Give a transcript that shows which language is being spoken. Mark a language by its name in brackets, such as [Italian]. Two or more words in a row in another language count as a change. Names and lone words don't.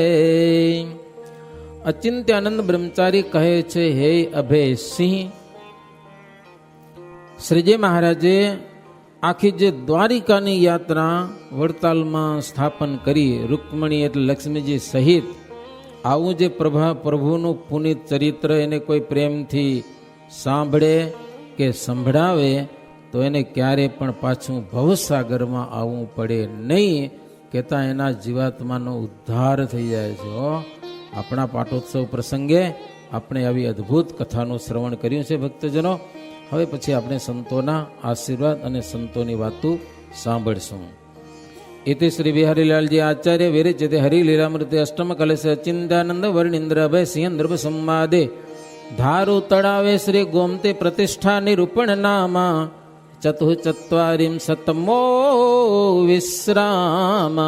[Gujarati] અચિંત્યાનંદ બ્રહ્મચારી કહે છે, હે અભય સિંહ, શ્રીજી મહારાજે આખી જે દ્વારિકાની યાત્રા વડતાલમાં સ્થાપન કરી, રૂકમણી એટલે લક્ષ્મીજી સહિત, આવું જે પ્રભુનું પુનિત ચરિત્ર એને કોઈ પ્રેમથી સાંભળે કે સંભળાવે તો એને ક્યારે પણ પાછું ભવસાગરમાં આવવું પડે નહીં. કહેતા એના જીવાત્માનો ઉદ્ધાર થઈ જાય છે. આપણા પાટોત્સવ પ્રસંગે આપણે આવી અદ્ભુત કથાનું શ્રવણ કર્યું છે ભક્તજનો. હવે પછી આપણે સંતોના આશીર્વાદ અને સંતોની વાતો સાંભળશું. [Sanskrit] इति श्री बिहारीलालजी आचार्य विरचिते हरिलीलामृते अष्टम कलश चिंतानंद वर्णिंद्र अभय सिंह नृप संवादे धारु तड़ावे श्री गोमते प्रतिष्ठा निरूपण नामा चतुश्चत्वारिंशत्तमो विश्राम.